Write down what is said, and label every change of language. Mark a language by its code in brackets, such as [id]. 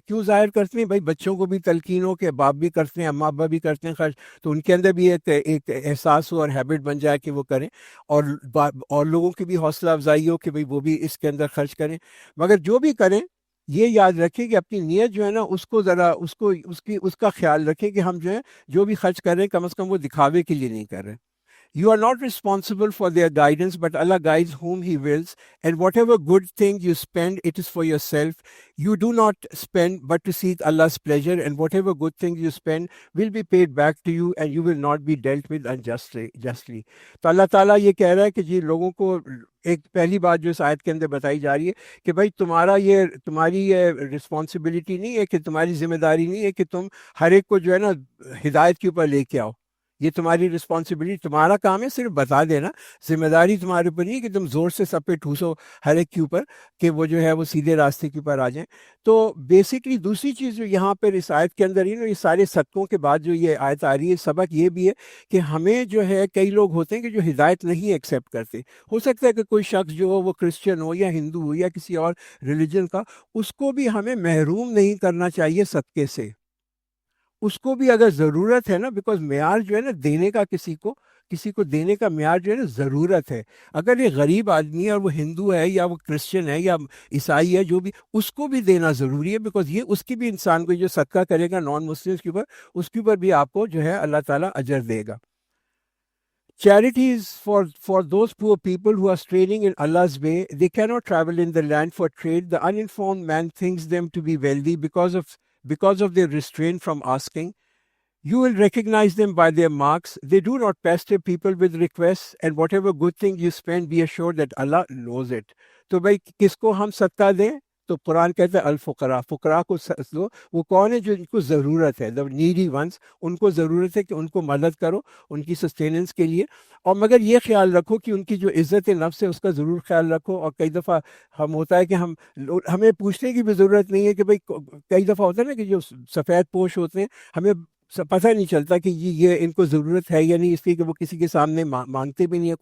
[ur] کیوں ظاہر کرتے ہیں بھائی؟ بچوں کو بھی تلقین ہو کہ باپ بھی کرتے ہیں، اماں ابا بھی کرتے ہیں خرچ، تو ان کے اندر بھی ایک احساس ہو اور ہیبٹ بن جائے کہ وہ کریں، اور لوگوں کی بھی حوصلہ افزائی ہو کہ بھائی وہ بھی اس کے اندر خرچ کریں. مگر جو بھی کریں یہ یاد رکھیں کہ اپنی نیت جو ہے نا اس کو ذرا اس کا خیال رکھیں کہ ہم جو ہے جو بھی خرچ کر رہے ہیں کم از کم وہ دکھاوے کے لیے نہیں کر رہے. [en] You are not responsible for their guidance, but Allah guides whom He wills. And whatever good thing you spend, it is for yourself. You do not spend but to seek Allah's pleasure, and whatever good thing you spend will be paid back to you, and you will not be dealt with unjustly. [ur] تو اللہ تعالیٰ یہ کہہ رہا ہے کہ جی لوگوں کو ایک پہلی بات جو اس آیت کے اندر بتائی جا رہی ہے کہ بھائی تمہاری یہ رسپانسبلٹی نہیں ہے، کہ تمہاری ذمہ داری نہیں ہے کہ تم ہر ایک کو جو ہے نا ہدایت کے اوپر لے کے آؤ. یہ تمہاری رسپانسبلٹی، تمہارا کام ہے صرف بتا دینا. ذمہ داری تمہارے اوپر نہیں کہ تم زور سے سب پہ ٹھوسو ہر ایک کے اوپر کہ وہ جو ہے وہ سیدھے راستے کے اوپر آ جائیں. تو بیسکلی دوسری چیز جو یہاں پر اس آیت کے اندر ہی نا، یہ سارے صدقوں کے بعد جو یہ آیت آ رہی ہے، سبق یہ بھی ہے کہ ہمیں جو ہے کئی لوگ ہوتے ہیں کہ جو ہدایت نہیں ایکسیپٹ کرتے. ہو سکتا ہے کہ کوئی شخص جو ہو وہ کرسچن ہو یا ہندو ہو یا کسی اور ریلیجن کا، اس کو بھی ہمیں محروم نہیں کرنا چاہیے صدقے سے. اس کو بھی اگر ضرورت ہے نا، بیکاز معیار جو ہے نا دینے کا، کسی کو دینے کا معیار جو ہے نا ضرورت ہے. اگر یہ غریب آدمی ہے اور وہ ہندو ہے یا وہ کرسچن ہے یا عیسائی ہے، جو بھی، اس کو بھی دینا ضروری ہے، بیکاز یہ اس کی بھی انسان کو جو صدقہ کرے گا نان مسلمس کے اوپر، اس کے اوپر بھی آپ کو جو ہے اللہ تعالیٰ اجر دے گا. [en] Charity is for those poor people who are straining in Allah's way. They cannot travel in the land for trade. The uninformed man thinks them to be wealthy because of their restraint from asking. You will recognize them by their marks. They do not pester people with requests, and whatever good thing you spend, be assured that Allah knows it. [ur] تو بھائی کس کو ہم صدقہ دیں؟ تو قرآن کہتا ہے الفقراء، فقراء کو دو. وہ کون ہے؟ جو ان کو ضرورت ہے، [en] the needy ones، [ur] ان کو ضرورت ہے کہ ان کو مدد کرو ان کی سسٹیننس کے لیے. اور مگر یہ خیال رکھو کہ ان کی جو عزت نفس ہے اس کا ضرور خیال رکھو. اور کئی دفعہ ہم ہوتا ہے کہ ہمیں پوچھنے کی بھی ضرورت نہیں ہے کہ بھئی، کئی دفعہ ہوتا ہے نا کہ جو سفید پوش ہوتے ہیں ہمیں پتہ نہیں چلتا کہ یہ ان کو ضرورت ہے یا نہیں، اس لیے کہ وہ کسی کے سامنے مانگتے بھی نہیں ہے.